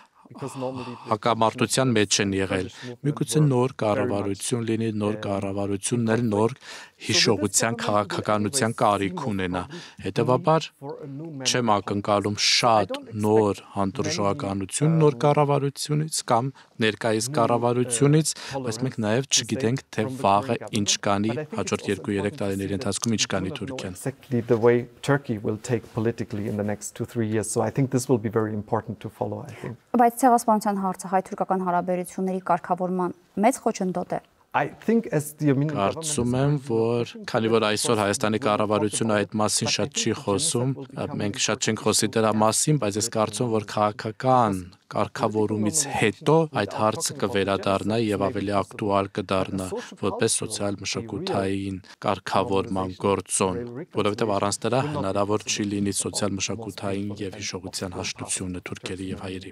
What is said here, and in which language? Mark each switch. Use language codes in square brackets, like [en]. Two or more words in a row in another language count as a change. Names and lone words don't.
[hy] հակամարտության մեջ են եղել։ Միգուցե նոր կառավարություն լինի, նոր կառավարությունն էլ նոր հիշողության քաղաքականության կարիք ունենա։ Հետևաբար չեմ ակնկալում շատ նոր հանդուրժողականություն նոր կառավարությունից կամ ներկայիս կառավարությունից, բայց մենք նաև չգիտենք, թե վաղը ինչ կանի հաջորդ 2-3 տարիների ընթացքում ինչ կանի Թուրքիան։ [en] The way Turkey will take politically in the next 2-3 years. So I think this will be very important to follow, I think. [hy] Բայց ցեղասպանության հարցը հայ-թուրքական հարաբերությունների կարգավորման մեծ խոչընդոտ է։ Կարծում եմ, որ քանի որ այսօր Հայաստանի կառավարությունը այդ մասին շատ չի խոսում, մենք շատ չենք խոսի դրա մասին, բայց ես կարծում եմ, որ քաղաքական կարգավորումից հետո այդ հարցը կվերադառնա եւ ավելի ակտուալ կդառնա որպես սոցիալ-մշակութային կարգավորման գործոն, որովհետեւ առանց դրա հնարավոր չի լինի սոցիալ-մշակութային եւ հիշողության հաշտությունը թուրքերի եւ հայերի։